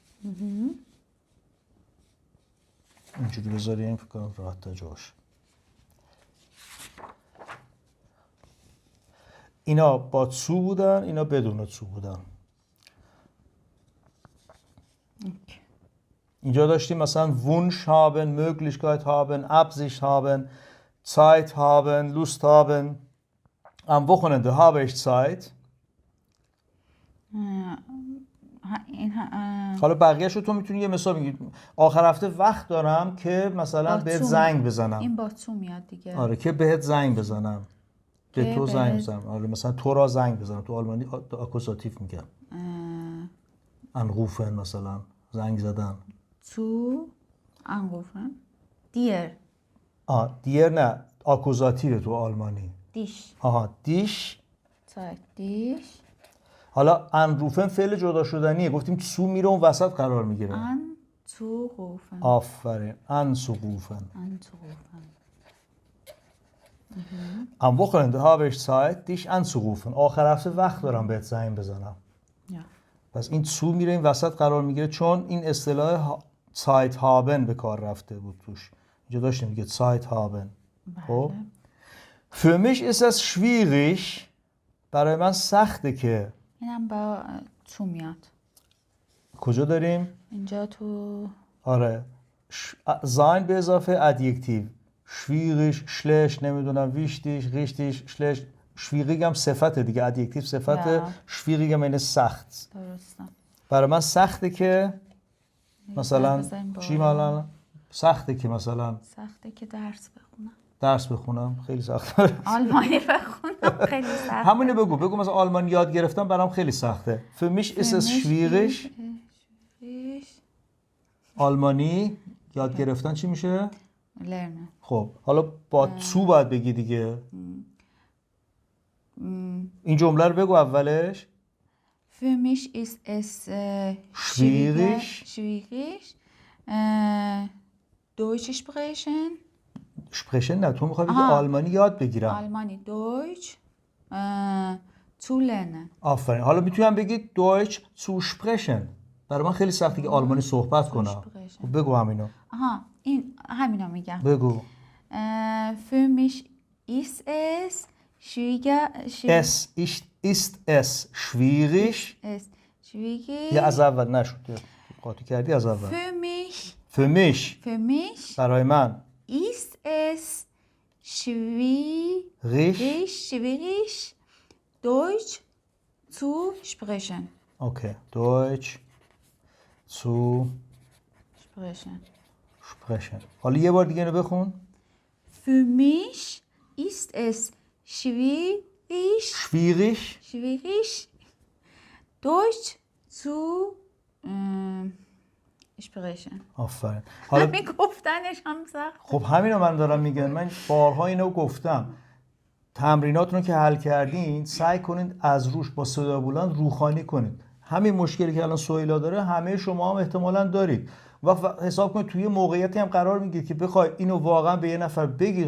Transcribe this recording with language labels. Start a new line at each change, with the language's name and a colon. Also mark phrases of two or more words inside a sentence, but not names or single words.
Persian: اینجوری بذاریم فکر کنم راحت تا جاش. اینا با تو بودن، اینا بدون تو بودن. اینجا داشتیم مثلا
German: Wunsch haben, Möglichkeit haben, Absicht haben, Zeit haben, Lust haben. Am Wochenende habe ich Zeit.
Persian: حالا بقیه‌شو تو میتونی یه مثال بگی. آخر هفته وقت دارم که مثلا بهت زنگ بزنم. این با تو میاد دیگه. آره که بهت زنگ بزنم. به تو زنگ بزنم. آره مثلا تو را زنگ بزنم. تو آلمانی آکوزاتیو میگن. anrufen مثلا زنگ زدن.
German: تو anrufen. dir.
Persian: دیر نه آکوزاتیو تو آلمانی.
German: dich. دیش. Zeit dich.
Persian: حالا انروفن فعل جدا شدنیه. گفتیم تو میره اون وسط قرار میگیره.
German: Anzurufen.
Persian: آفرین.
German: anzurufen. Anzurufen. Am Wochenende habe ich Zeit, dich anzurufen.
Persian: آخر هفته وقت دارم بهت زنگ بزنم.
German: Ja.
Persian: پس این تو میره این وسط قرار میگیره چون این اصطلاح
German: Zeit haben
Persian: به کار رفته بود توش. اینجا داشتیم میگه
German: Zeit haben. خب Für mich ist es schwierig.
Persian: برای من سخته که. اینم با تو میاد. کجا داریم؟ اینجا تو آره sein به اضافه adjektiv.
German: schwierig, schlecht نمیدونم wichtig, richtig, schlecht.
Persian: schwierig هم صفته دیگه adjektiv صفته. schwierig هم یعنی سخت. درسته. برای من سخته که مثلا چی بالا. سخته که مثلا سخته که درس بخونم خیلی سخته. آلمانی بخونم خیلی سخته. همونی بگو مثلا آلمانی یاد گرفتم برام خیلی سخته.
German: für mich ist es schwierig.
Persian: آلمانی یاد گرفتن چی میشه؟
German: lernen.
Persian: خب حالا با تو باید بگی دیگه. این جمله رو بگو اولش.
German: Für mich ist es schwierig Deutsch sprechen.
Persian: sprechen نه تو میخوای بگی آلمانی یاد بگیرم.
German: آلمانی Deutsch zu lernen.
Persian: آفرین. حالا میتونم بگی
German: Deutsch zu sprechen.
Persian: برای من خیلی سخته که آلمانی صحبت کنم. خب بگو همینو. این همینا میگم. بگو.
German: Für mich ist es ist es schwierig.
Persian: یه از اول نشد. قاطی کردی از اول.
German: Für mich.
Persian: برای من.
German: ist es schwierig Deutsch zu sprechen. Okay, Deutsch zu sprechen.
Persian: حالا یه بار دیگه اینو بخون.
German: Für mich ist es schwierig Deutsch zu sprechen.
Persian: آفرین. حالا همین گفتنش هم سخت. خب همینو من دارم میگم. من بارها اینو گفتم. تمریناتونو که حل کردین سعی کنید از روش با صدا بلند روخانی کنید. همین مشکلی که الان سهیلا داره همه شما هم احتمالاً دارید. وقت حساب کنید توی موقعیتی هم قرار میگیرید که بخوای اینو واقعا به یه نفر بگید.